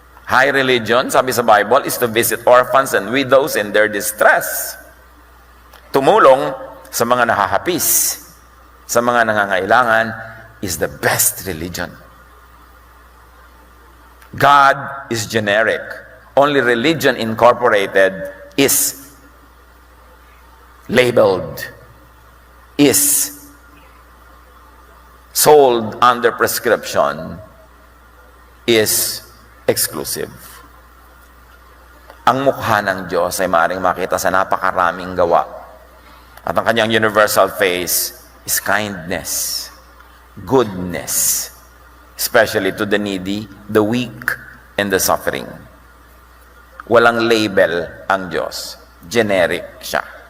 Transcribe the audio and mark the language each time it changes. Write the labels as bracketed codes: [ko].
[en] High religion, [tl] sabi sa Bible, [en] is to visit orphans and widows in their distress. [tl] Tumulong sa mga nakahapis, sa mga nangangailangan, [en] is the best religion. God is generic. Only religion incorporated is labeled, is sold under prescription, is exclusive. [tl] Ang mukha ng Diyos ay maaaring makita sa napakaraming gawa. At ang kanyang [en] universal face is kindness, goodness, especially to the needy, the weak, and the suffering. [tl] Walang label ang Diyos. Generic siya.